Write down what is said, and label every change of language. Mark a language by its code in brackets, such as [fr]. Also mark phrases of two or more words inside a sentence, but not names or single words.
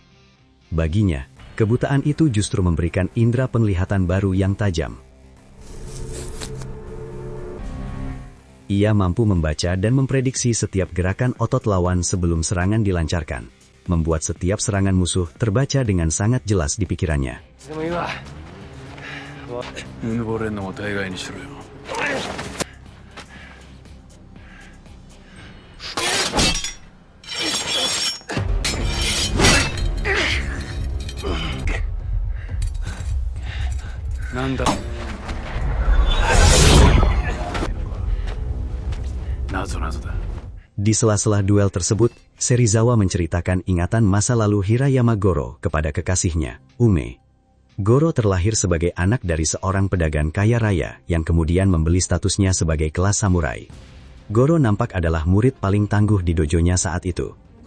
[id] Baginya, kebutaan itu justru memberikan indera penglihatan baru yang tajam. Ia mampu membaca dan memprediksi setiap gerakan otot lawan sebelum serangan dilancarkan. membuat setiap serangan musuh terbaca dengan sangat jelas di pikirannya. [ja] うぬぼれんのも大概にしろよ。なんだ。謎だ。 [id] Di sela-sela duel tersebut, Serizawa menceritakan ingatan masa lalu Hirayama Goro kepada kekasihnya, Ume. Goro terlahir sebagai anak dari seorang pedagang kaya raya yang kemudian membeli statusnya sebagai kelas samurai. Goro nampak adalah murid paling tangguh di dojonya saat itu.